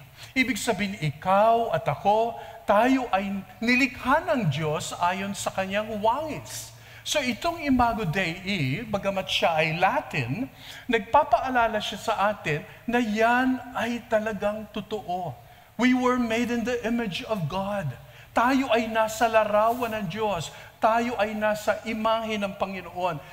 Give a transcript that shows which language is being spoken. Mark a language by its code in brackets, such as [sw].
[tl] Ibig sabihin, ikaw at ako, tayo ay nilikha ng Diyos ayon sa kanyang wangis. So itong Imago Dei, bagamat siya ay Latin, nagpapaalala siya sa atin na yan ay talagang totoo. [en] We were made in the image of God. [tl] Tayo ay nasa larawan ng Diyos. Tayo ay nasa imahe ng Panginoon.